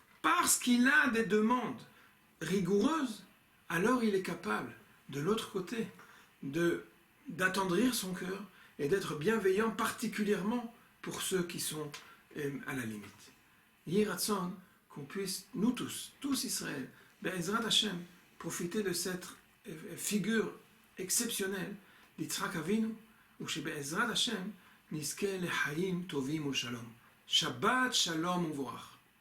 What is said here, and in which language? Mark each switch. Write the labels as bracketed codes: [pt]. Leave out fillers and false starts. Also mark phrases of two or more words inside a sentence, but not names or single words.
[fr] parce qu'il a des demandes rigoureuses, alors il est capable, de l'autre côté, d'attendrir son cœur et d'être bienveillant particulièrement pour ceux qui sont à la limite. [he] יהי רצון, [fr] qu'on puisse, nous tous Israël, [he] בעזרת השם, [fr] profiter de cette figure exceptionnelle d'Yitzhak Avinu, où chez [he] בעזרת השם, נזכה לחיים טובים ושלום. שבת שלום ומבורך.